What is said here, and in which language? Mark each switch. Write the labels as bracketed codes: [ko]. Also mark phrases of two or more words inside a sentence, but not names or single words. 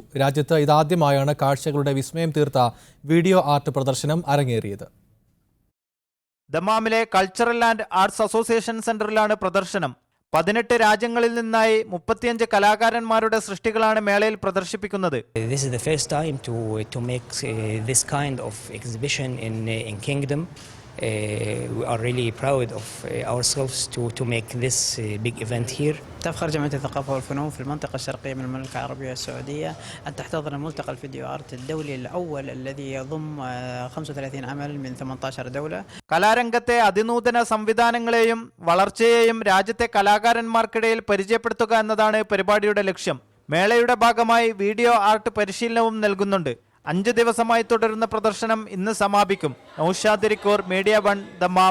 [ml] രാജ്യത്ത് ഇതാദ്യമായാണ് കാഴ്ചകളുടെ വിസ്മയം തീർത്ത [en] video art [ml] പ്രദർശനം അരങ്ങേറിയത്. ദമാമിലെ കൾച്ചറൽ ആൻഡ് ആർട്സ് അസോസിയേഷൻ സെന്ററിലാണ് പ്രദർശനം. 18 രാജ്യങ്ങളിൽ നിന്നായി 35 കലാകാരന്മാരുടെ സൃഷ്ടികളാണ് മേളയിൽ പ്രദർശിപ്പിക്കുന്നത്. [en] This is the first time to make this kind of exhibition in Kingdom. We are really proud of ourselves to make this big event here. [ar] تفخر جمعية الثقافة والفنون في المنطقة الشرقية من المملكة العربية السعودية أن تحتضن ملتقى الفيديو آرت الدولي الأول الذي يضم 35 عمل من 18 دولة. [ml] കലാരംഗത്തെ അതിനൂതന സംവിധാനങ്ങളെയും വളർച്ചയെയും രാജ്യത്തെ കലാകാരന്മാർക്കിടയിൽ പരിചയപ്പെടുത്തുക എന്നതാണ് പരിപാടിയുടെ ലക്ഷ്യം. മേളയുടെ ഭാഗമായി [en] video art [ml] പരിശീലനവും നൽകുന്നുണ്ട്. 5 ദിവസമായി തുടരുന്ന പ്രദർശനം ഇന്ന് സമാപിക്കും. നൗഷാദ് റിക്കോർ, മീഡിയ 1 ദമാം.